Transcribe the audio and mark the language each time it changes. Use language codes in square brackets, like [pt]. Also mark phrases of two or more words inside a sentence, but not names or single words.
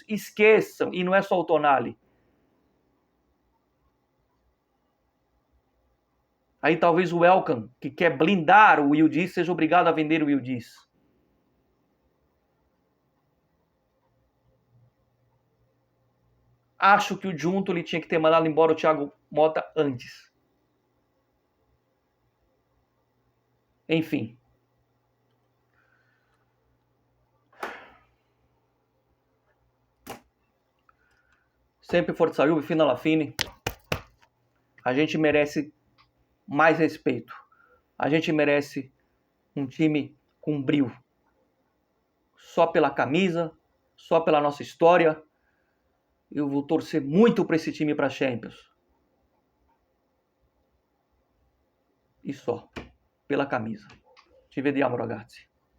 [pt] Esqueçam, e não é só o Tonali. Aí talvez o Elkan, que quer blindar o Yildiz, seja obrigado a vender o Yildiz. Acho que o Junto ele tinha que ter mandado embora o Thiago Motta antes. Enfim. [it] Sempre Forza Juve, fino alla fine. [pt] A gente merece mais respeito. A gente merece um time com brio. Só pela camisa, só pela nossa história. Eu vou torcer muito para esse time para Champions. E só pela camisa. [it] Ci vediamo, ragazzi.